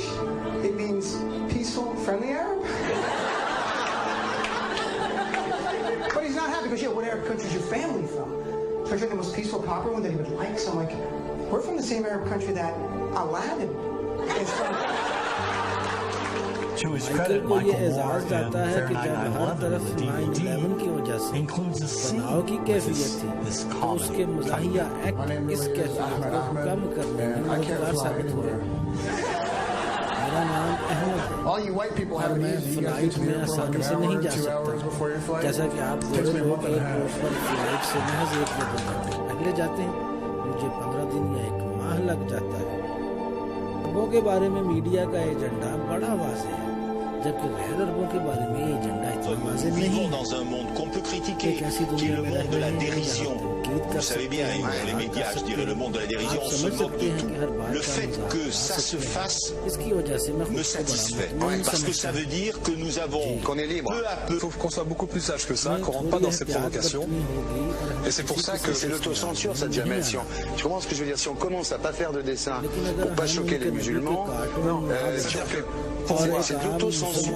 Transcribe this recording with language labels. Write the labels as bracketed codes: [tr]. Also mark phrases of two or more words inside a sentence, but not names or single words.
[en] It means peaceful, friendly Arab. But he's not happy because, yeah, what Arab country is your family from? So I tried the most peaceful, proper one that he would like. So I'm like, we're from the same Arab country that Aladdin is from. To his [ur] माइकल [en] credit, [ur] کو یہ [en] Michael Moore [ur] एजाज [en] in [ur] جاتا ہے کہ [en] Fahrenheit [ur] جب ہر [en] 9/11, [ur] तरफ [en] the [ur] 9/11 کی وجہ [en] DVD, [ur] से [en] includes a scene [ur] تناؤ کی [en] with [ur] کیفیت تھی [en] this [ur] तो [en] comedy. [ur] اس کے مزاحیہ ایکٹ اس کیفیت کو کم کرنے میں مددگار ثابت ہوئے. میرا نام احمد ہے [en] All you white people [ur] और [en] have it [ur] मैं [en] easy. You guys [ur] फ्लाइट [en] get to the [ur] में [en] airport like [ur] आसानी [en] an [ur] سے نہیں [en] hour, [ur] जा [en] 2 hours [ur] सकता [en] before your flight. [ur] جیسا کہ آپ [en] Takes [ur] बड़े [en] me a [ur] लोग [en] month and a [ur] एयरपोर्ट [en] half. [ur] پر فلائٹ سے محض 1 یا 2 گھنٹے پہلے جاتے ہیں۔ مجھے 15 دن یا 1 ماہ لگ جاتا ہے. عربوں کے بارے میں میڈیا کا ایجنڈا بڑا واضح ہے جبکہ غیر عربوں کے بارے میں یہ ایجنڈا اتنا واضح [fr] Nous [ur] नहीं [fr] vivons [ur] है। [fr] dans un monde qu'on peut critiquer, [ur] ایک ایسی [fr] qui est [ur] दुनिया [fr] le [ur] में [fr] monde de [ur] रह [fr] la [ur] رہے ہیں [fr] dérision. [ur] جہاں تنقید کر [fr] Vous savez [ur] सकते [fr] bien, [ur] हैं, [fr] et dans les [ur] मजाक [fr] médias, [ur] कर [fr] je [ur] सकते [fr] dirais le [ur] हैं। [fr] monde de la [ur] आप [fr] dérision, on se [ur] समझ [fr] moque [ur] सकते [fr] de [ur] हैं [fr] tout. [ur] کہ ہر بات [fr] Le [ur] का [fr] fait [ur] मजाक [fr] que [ur] उड़ा [fr] ça se [ur] سکتے ہیں. [fr] fasse [ur] اس کی وجہ سے میں خود [fr] me [ur] کو بڑا [fr] satisfait. [ur] मुतमईन [fr] Parce que [ur] समझता [fr] ça [ur] हूँ। [fr] veut dire que nous avons, Qu'on est libre. peu à peu, Il faut qu'on soit beaucoup plus sage que ça, qu'on rentre pas dans ces provocations. Et c'est pour ça que C'est l'autocensure, cette Jamel. Tu comprends ce que je veux dire? Si on commence à pas faire de dessin pour pas choquer les musulmans, c'est-à-dire que pour moi, c'est de l'autocensure.